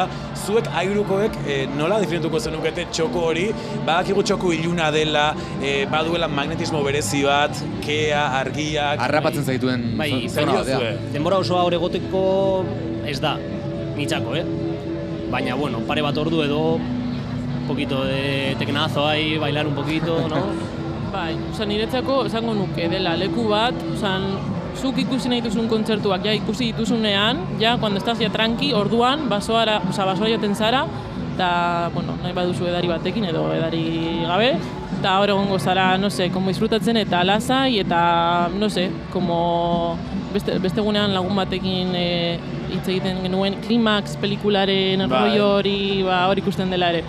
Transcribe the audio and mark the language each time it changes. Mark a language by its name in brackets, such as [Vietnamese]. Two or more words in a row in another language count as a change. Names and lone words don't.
[Basque] Zuek Airukoek nola definituko zenukete txoko hori, badakigu txoko iluna dela, baduela magnetismo berezi bat, kea, argiak... Harrapatzen zaituen zona bat, denbora osoa hor egoteko ez da, nitzako, Baina, bueno, pare bat ordu edo, [Spanish] un poquito de tecnazo ahí, bailar un poquito, ¿no? [Basque] Bai, niretzako esango nuke dela leku bat, zuk ikusi nahi duzun kontzertuak ikusi dituzunean, [Spanish] cuando estás tranqui, [Basque] orduan, basoara joaten zara, eta, nahi baduzu edari batekin edo edari gabe, eta hor egongo zara, como disfrutatzen eta lasai, eta, beste gunean lagun batekin hitz egiten genuen Climax pelikularen rollo hori ikusten dela ere.